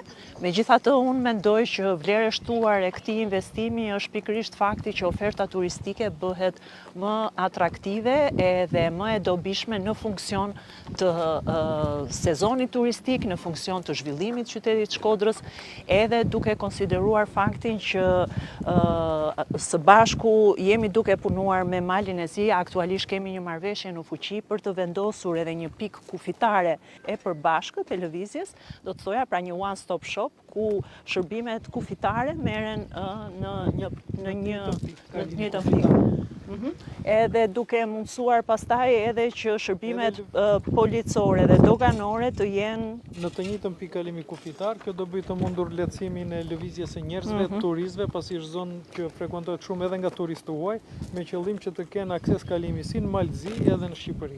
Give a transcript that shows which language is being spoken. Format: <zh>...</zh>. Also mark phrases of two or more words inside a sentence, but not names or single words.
<sq>Megjithatë, unë mendoj që vlera e shtuar e këtij investimi është pikërisht fakti që oferta turistike bëhet më atraktive edhe më e dobishme në funksion të sezonit turistik, në funksion të zhvillimit të qytetit Shkodrës, edhe duke konsideruar faktin që së bashku jemi duke punuar me Malin e Zi, aktualisht kemi një marrëveshje në fuqi për të vendosur edhe një pikë kufitare e përbashkët e lëvizjes, do të thoja pra një</sq> <en>one-stop shop,</en> <sq>ku shërbimet kufitare merren në një të njëjtën pikë. Edhe duke mundësuar pastaj edhe që shërbimet policore dhe doganore të jenë në të njëjtën pikë kalimi kufitar. Kjo do bëj të mundur lehtësimin e lëvizjes së njerëzve, turistëve, pasi është zonë që frekuentohet shumë edhe nga turistë huaj, me qëllim që të kenë akses kalimi si në Mal të Zi edhe në Shqipëri.</sq>